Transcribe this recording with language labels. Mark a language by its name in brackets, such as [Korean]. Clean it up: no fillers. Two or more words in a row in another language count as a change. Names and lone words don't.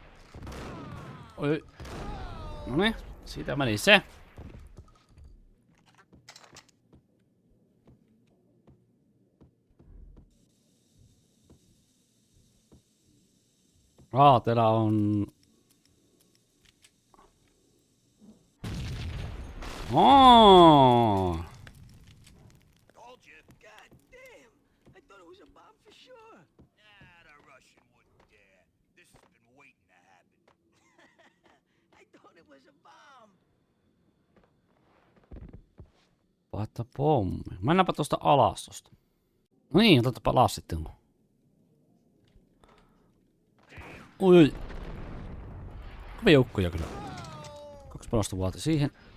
[Finnish] Oi. Noniin, siitä meni se. Täällä on... [English] Told you. God damn. I thought it was a bomb for sure. Nah, the Russian wouldn't dare. This has been waiting to happen. I thought it was a bomb. [Finnish] Paita pommi. Mennäänpä tosta alas tosta. No niin, otetaanpa alas sitten. Ui. Kovia joukkoja kyllä. 2 panosta vaati siihen.